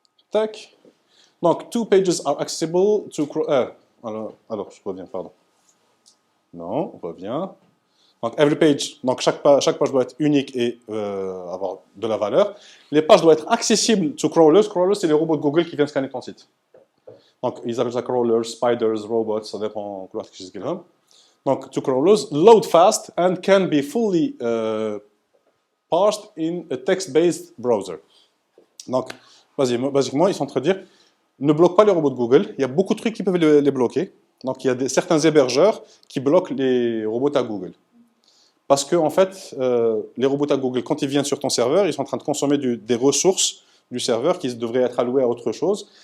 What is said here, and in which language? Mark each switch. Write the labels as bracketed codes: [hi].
[fr] Tac. Donc, [en] 2 pages are accessible to... [fr] alors, je reviens, pardon. Non, on revient. Donc, [en] every page, [fr] donc chaque page doit être unique et avoir de la valeur. Les pages doivent être accessibles [en] to crawlers. [fr] Crawlers, c'est les robots de Google qui viennent scanner ton site. Donc, ils appellent ça crawlers, spiders, robots, ça dépend de ce qu'ils ont. [en] Donc, to crawlers, load fast and can be fully parsed in a text-based browser. [fr] Donc, basiquement, ils sont en train de dire, ne bloque pas les robots de Google. Il y a beaucoup de trucs qui peuvent les bloquer. Donc, il y a certains hébergeurs qui bloquent les robots à Google. Parce que, en fait, les robots à Google, quand ils viennent sur ton serveur, ils sont en train de consommer des ressources du serveur qui devraient être allouées à autre chose.